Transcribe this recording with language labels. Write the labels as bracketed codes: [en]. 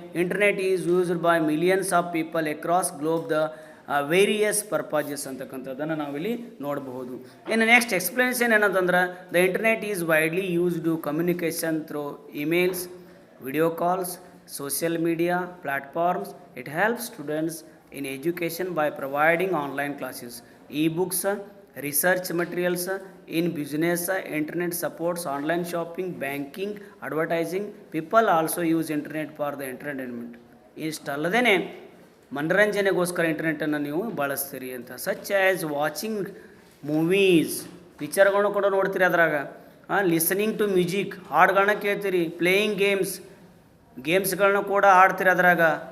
[en] internet is used by millions of people across globe the various purposes [kn] ಅಂತಕ್ಕಂಥದ್ದನ್ನು ನಾವಿಲ್ಲಿ ನೋಡಬಹುದು. ಇನ್ನು ನೆಕ್ಸ್ಟ್ ಎಕ್ಸ್ಪ್ಲನೇಷನ್ ಏನಂತಂದ್ರೆ, [en] The internet is widely used to communication through emails, video calls, social media platforms. It helps students in education by providing online classes, e-books, research materials. In business, internet supports online shopping, banking, advertising. People also use internet for the entertainment. [kn] ಇಷ್ಟಲ್ಲದೇ ಮನರಂಜನೆಗೋಸ್ಕರ ಇಂಟರ್ನೆಟನ್ನು ನೀವು ಬಳಸ್ತೀರಿ ಅಂತ. [en] such as watching movies, [kn] ಪಿಕ್ಚರ್ಗಳನ್ನ ಕೂಡ ನೋಡ್ತೀರಿ ಅದ್ರಾಗ. [en] listening to music, [kn] ಹಾಡುಗಳನ್ನ ಕೇಳ್ತೀರಿ. Playing ಗೇಮ್ಸ್ಗಳನ್ನ ಕೂಡ ಆಡ್ತೀರಿ ಅದ್ರಾಗ.